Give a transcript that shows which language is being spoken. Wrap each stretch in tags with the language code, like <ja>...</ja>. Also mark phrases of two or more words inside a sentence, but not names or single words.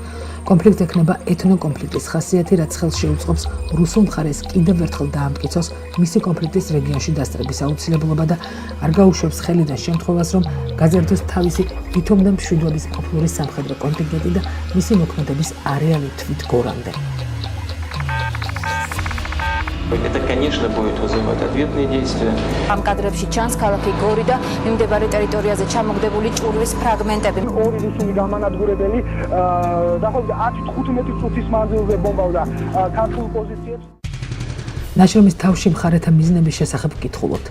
<ka>კონფლიქტი ექნება ეთნოკონფლიქტის ხასიათი, რაც ხელს შეუწყობს რუსულ მხარეს კიდევ ერთხელ დაამტკიცოს მისი კონფლიქტის რეგიონში დასწრების აუცილებლობა და არ გაუშვებს ხელიდან შემთხვევას, რომ გაზარდოს თავისი ვითომ და მშვიდობის ყოფილი სამხედრო კონტინგენტი და მისი მოქმედების არეალი თვითგორამდე.</ka> <ru>Это, конечно, будет вызывать ответные действия.</ru> <ka>Ამ კადრებში ჩანს ქალაქი გორი და მიმდებარე ტერიტორიაზე ჩამოგდებული ჭურვის ფრაგმენტები. ორი რუსული გამანადგურებელი დაახლოებით 10-15 წუთის მანძილზე ბომბავდა ქართულ პოზიციებს. ნაშრომის თავში მხარეთა მიზნების შესახებ ვკითხულობთ.</ka>